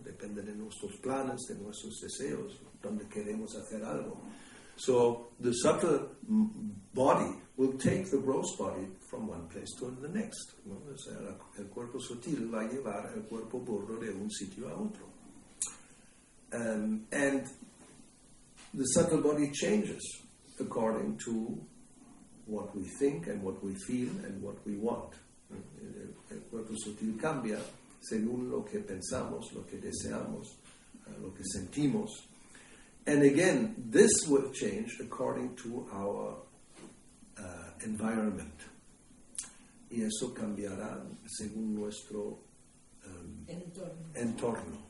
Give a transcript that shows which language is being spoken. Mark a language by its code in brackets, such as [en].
[es] Depende de nuestros planes, de nuestros deseos, donde queremos hacer algo. [en] So the subtle body will take the gross body from one place to the next, ¿no? [es] O sea, el cuerpo sutil va a llevar el cuerpo burdo de un sitio a otro. [en] And the subtle body changes according to what we think and what we feel and what we want. [es] El cuerpo sutil cambia según lo que pensamos, lo que deseamos, lo que sentimos. [en] And again, this will change according to our environment. [es] Y eso cambiará según nuestro entorno.